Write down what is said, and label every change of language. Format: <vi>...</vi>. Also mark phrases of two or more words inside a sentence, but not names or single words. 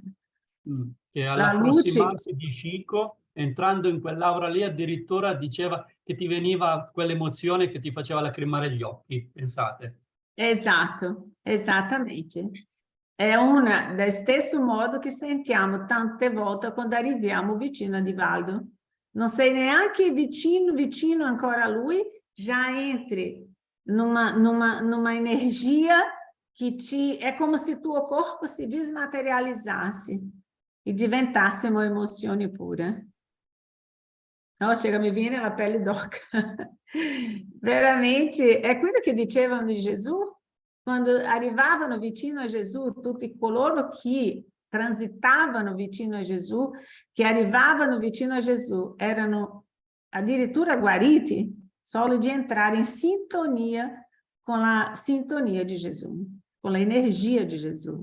<it>Che all'approssimarsi di Chico, entrando in quell'aura lì, addirittura diceva che ti veniva quell'emozione che ti faceva lacrimare gli occhi, pensate. Esatto, esattamente. È del stesso modo che sentiamo tante volte quando arriviamo vicino a Divaldo. Non sei neanche vicino ancora a lui, já entri</it> <pt>numa energia que é como se</pt> <it>tuo corpo se desmaterializzasse e diventasse uma emozione pura. No, chega a mi viene la pelle d'oca. Veramente, è quello che dicevano di Gesù, quando arrivavano vicino a Gesù, tutti coloro che transitavano vicino a Gesù, che arrivavano vicino a Gesù, erano addirittura guariti, solo di entrare in sintonia con la sintonia di Gesù, con la energia di Gesù.</it>